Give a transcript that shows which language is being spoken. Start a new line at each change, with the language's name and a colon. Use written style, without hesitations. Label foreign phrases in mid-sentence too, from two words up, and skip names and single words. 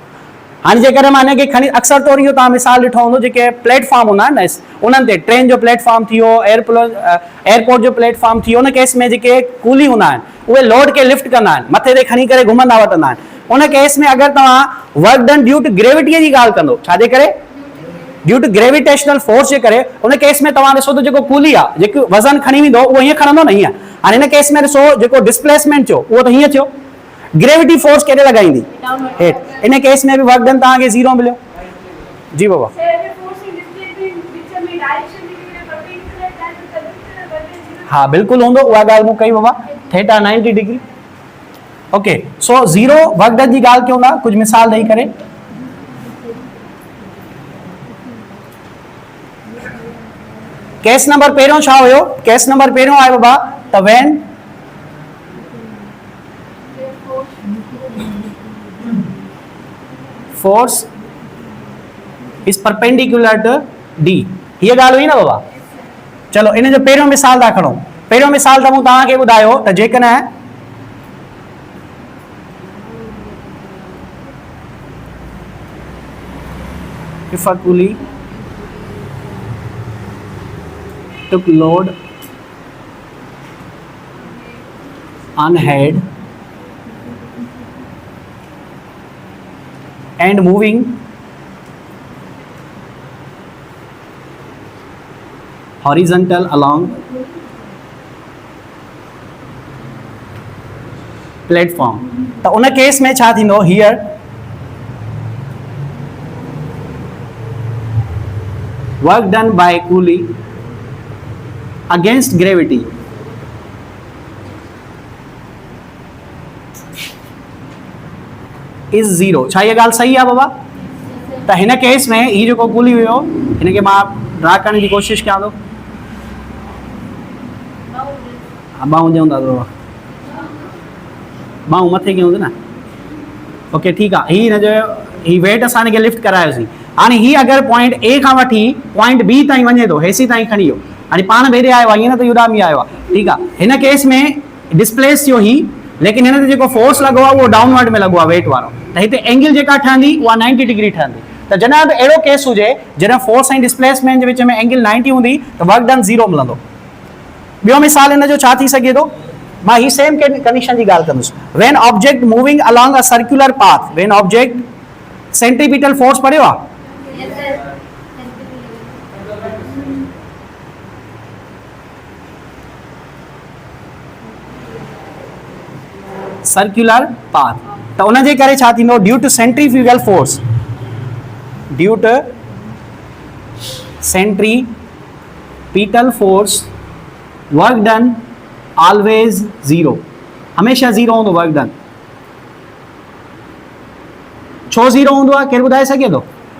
Sindhi: हाणे जेकॾहिं मां हिनखे खणी, अक्सर तौर इहो तव्हां मिसाल ॾिठो हूंदो, जेके प्लेटफॉर्म हूंदा आहिनि न, उन्हनि ते ट्रेन जो प्लेटफॉर्म थी वियो, एयरपोर्ट जो प्लेटफॉर्म थी वियो, उन केस में जेके कूली हूंदा आहिनि उहे लोड खे लिफ्ट कंदा आहिनि, मथे ते खणी करे घुमंदा वठंदा आहिनि। उन केस में अगर तव्हां
English: work done due to gravity
Sindhi: जी ॻाल्हि कंदो, छाजे करे?
English: due to gravitational force
Sindhi: जे करे, उन केस में तव्हां ॾिसो त जेको कूली आहे, जेको वज़न खणी वेंदो उहो हीअं खणंदो न, हीअं। हाणे हिन केस में ॾिसो जेको डिस्प्लेसमेंट थियो उहो त हीअं थियो,
English: gravity force
Sindhi: केॾे लॻाईंदी? हेठि। इन केस में बि
English: work done
Sindhi: तव्हांखे 0 मिलियो। जी बाबा। हाँ बिल्कुल हूंदो, उहा ॻाल्हि मूं कई बाबा, थीटा 90 डिग्री।
English: okay, so 0 work done
Sindhi: जी ॻाल्हि कयूं था कुझु मिसाल ॾेई करे। केस नंबर पहिरियों छा हुयो? केस नंबर पहिरियों आहे बाबा त
English: when force is perpendicular to d.
Sindhi: हीअ ॻाल्हि हुई न बाबा? चलो इन जो पहिरियों मिसाल था खणो। पहिरियों मिसाल त मूं तव्हांखे ॿुधायो त जेकॾहिं
English: if a coolie took load on head and moving horizontal along platform.
Sindhi: तो उन केस में छा थींदो,
English: Here work done by coolie against gravity is zero.
Sindhi: छा ये ॻाल्हि सही आहे बाबा? तो हिन केस में ही जो कूली हुयो हिनखे मां ड्रा
Hindi: करने की कोशिश
Sindhi: कयां थो। बाहूं ॾियूं था बाबा, बाहूं मथे कयूं था न। ओके ठीक आहे, ही हिन जो ही वेट असां हिनखे लिफ्ट करायोसीं। हाणे ही अगरि
English: point A
Sindhi: खां वठी
English: point B
Sindhi: ताईं वञे थो, हेसी ताईं खणी वियो, हाणे पाण भेरे आयो आहे, ईअं न त युडामी आयो आहे। ठीकु आहे, हिन केस में डिस्प्लेस थियो ही, लेकिन हिन ते जेको फोर्स लॻो आहे उहो डाउनवर्ड में लॻो आहे वेट वारो, त हिते एंगल जेका ठहंदी उहा 90 डिग्री ठहंदी। त जॾहिं बि अहिड़ो केस हुजे जॾहिं फोर्स ऐं डिस्प्लेसमेंट जे विच में एंगल 90 हूंदी त
English: work done
Sindhi: ज़ीरो मिलंदो। ॿियो मिसाल हिन जो छा थी सघे थो, मां ही
English: same condition
Sindhi: जी ॻाल्हि कंदुसि।
English: When object moving along a circular path, when object centripetal force
Sindhi: पढ़ियो आहे?
English: circular path,
Sindhi: तो उन जे करे छा थींदो,
English: Due to centrifugal force, due to centripetal force work done always zero,
Sindhi: हमेशा जीरो होंदो
English: work done.
Sindhi: छो जीरो होंदो आहे, केरु ॿुधाए सघे थो?